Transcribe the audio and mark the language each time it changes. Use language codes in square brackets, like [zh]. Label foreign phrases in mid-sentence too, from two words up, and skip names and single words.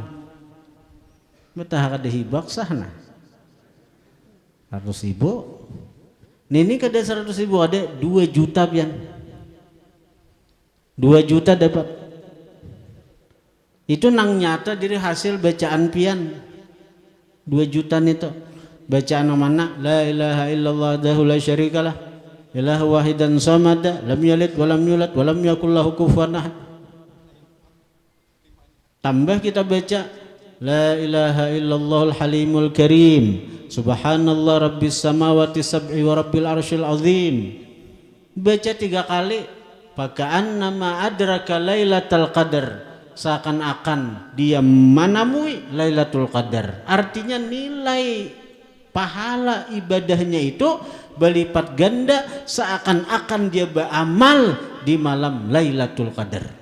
[bjn] Betah kada hibak sahna. 100.000. Nini kada 100.000 ada 2 juta pian. 2 juta dapat. Itu nang nyata dari hasil bacaan pian 2 juta itu. Bacaan mana? [ar] لا إله إلا الله وحده لا شريك له إلها واحدا صمدا لم يلد ولم يولد ولم يكن له كفوا أحد. [bjn] Tambah kita baca [ar] لا إله إلا الله الحليم الكريم سبحان الله رب السماوات السبع ورب العرش العظيم. [bjn] Baca 3 kali, paka'an [ar] وما أدراك ليلة القدر, [bjn] seakan-akan dia manamui Lailatul Qadar. [id] Artinya nilai pahala ibadahnya itu berlipat ganda seakan-akan dia beramal di malam Lailatul Qadar.